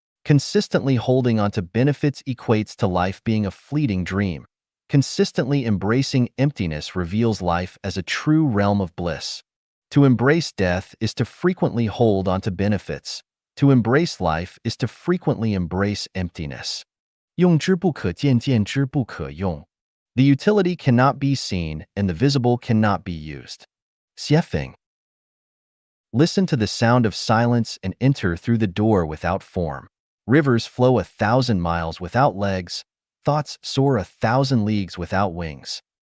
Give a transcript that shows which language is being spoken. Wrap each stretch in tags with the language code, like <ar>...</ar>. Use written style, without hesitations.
<en>Consistently holding onto benefits equates to life being a fleeting dream. Consistently embracing emptiness reveals life as a true realm of bliss. To embrace death is to frequently hold onto benefits. To embrace life is to frequently embrace emptiness.</en> <zh>用之不可见，见之不可用.</zh> <en>The utility cannot be seen, and the visible cannot be used. Xiefeng. Listen to the sound of silence and enter through the door without form. Rivers flow 1,000 miles without legs. Thoughts soar 1,000 leagues without wings.</en>